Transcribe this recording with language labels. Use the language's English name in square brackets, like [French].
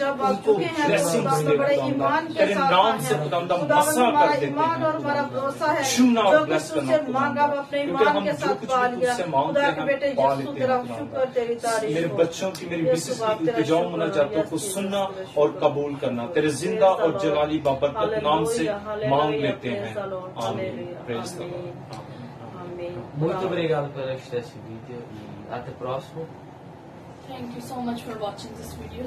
[Urdu] ان کو بلیسنگز دے خدا تیرے نام سے خدا مسا کر دیتے ہیں چھونا اور بلیس کرنا خدا کیونکہ ہم جو کچھ بھی تجھ سے مانگتے ہیں پا لیتے ہیں خدا میرے بچوں کی میری مسز کی التجاؤ مناجاتوں کو سننا اور قبول کرنا تیرے زندہ اور جلالی بابرکت نام سے مانگ لیتے ہیں، آمین. [English] Praise the Lord. [Portuguese] Muito obrigado por assistir esse vídeo e até o próximo. [English] Thank you so much for watching this video.